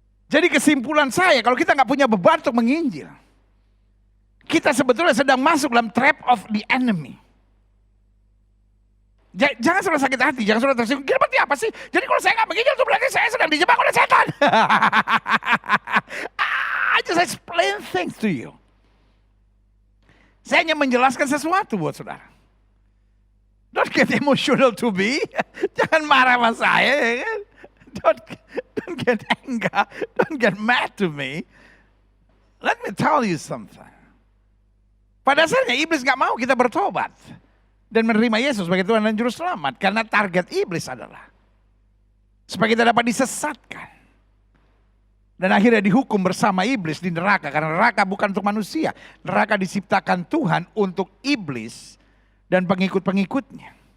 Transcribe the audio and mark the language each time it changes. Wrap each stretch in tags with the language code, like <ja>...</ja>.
<id>Jadi kesimpulan saya, kalau kita nggak punya beban untuk menginjil, kita sebetulnya sedang masuk dalam</id> <en>trap of the enemy.</en> <id>Jangan saudara sakit hati, jangan saudara tersinggung. Gila, berarti apa sih? Jadi kalau saya nggak menginjil itu berarti saya sedang dijebak oleh setan.</id> <en>I just explain things to you.</en> <id>Saya hanya menjelaskan sesuatu buat saudara.</id> <en>Don't get emotional to me.</en> <id>Jangan marah sama saya. Ya kan?</id> <en>Don't get angry. Don't get mad to me. Let me tell you something.</en> <id>Pada dasarnya iblis nggak mau kita bertobat dan menerima Yesus sebagai Tuhan dan Juru Selamat. Karena target iblis adalah supaya kita dapat disesatkan. Dan akhirnya dihukum bersama iblis di neraka. Karena neraka bukan untuk manusia. Neraka diciptakan Tuhan untuk iblis dan pengikut-pengikutnya.</id>